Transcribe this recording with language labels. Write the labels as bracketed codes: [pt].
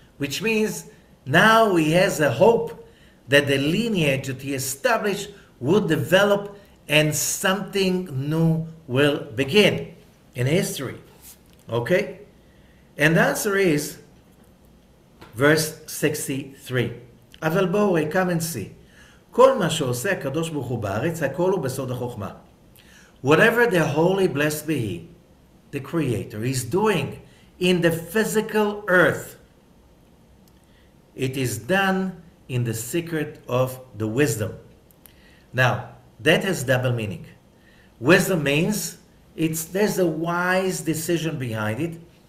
[en] Which means now he has a hope that the lineage that he established would develop and something new will begin in history. Okay? And the answer is verse 63. [he] אבל בואו, [en] come and see. [he] כל מה שעושה הקדוש ברוך הוא בארץ, הכל הוא בסוד החוכמה. [en] Whatever the holy blessed be he the Creator is doing in the physical earth, it is done in the secret of the wisdom. Now, that has double meaning. Wisdom means there's a wise decision behind it.